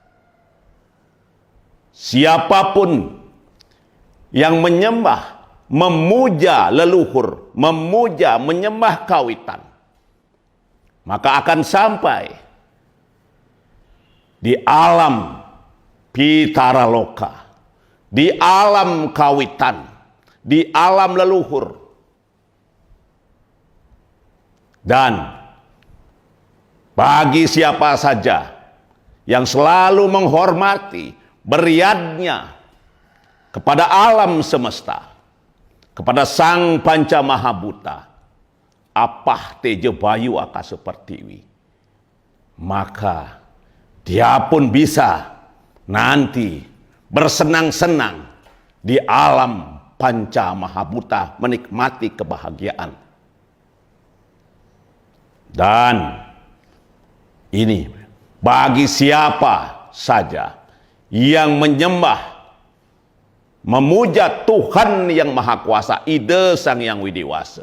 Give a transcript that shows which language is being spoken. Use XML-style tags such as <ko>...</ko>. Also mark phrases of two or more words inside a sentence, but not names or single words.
<id>Siapapun yang menyembah, memuja leluhur, memuja, menyembah kawitan, maka akan sampai di alam Pitaraloka, di alam kawitan, di alam leluhur. Dan bagi siapa saja yang selalu menghormati, beriadnya kepada alam semesta, kepada Sang Panca Mahabuta,</id> <sa>apah tejo bayu aka sepertiwi,</sa> <id>maka dia pun bisa nanti bersenang-senang di alam Panca Mahabuta, menikmati kebahagiaan. Dan ini bagi siapa saja yang menyembah, memuja Tuhan yang Maha Kuasa, Ida Sang Yang Widiwasa.</id>